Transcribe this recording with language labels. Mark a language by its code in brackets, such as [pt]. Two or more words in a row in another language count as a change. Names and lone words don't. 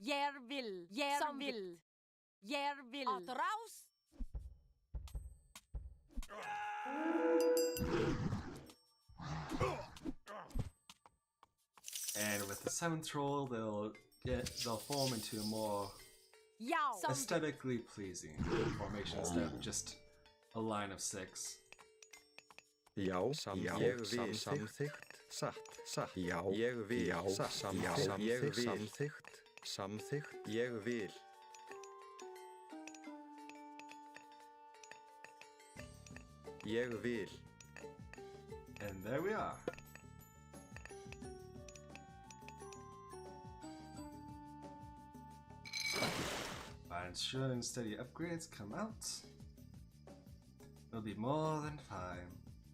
[en] And with the 7th troll, they'll form into a more aesthetically pleasing formation instead of just a line of 6. [is] Já, samþykkt. Satt. Já, ég vil. Samþykkt. Ég vil. Ég vil. [en] And there we are. By ensuring steady upgrades come out, it'll be more than fine.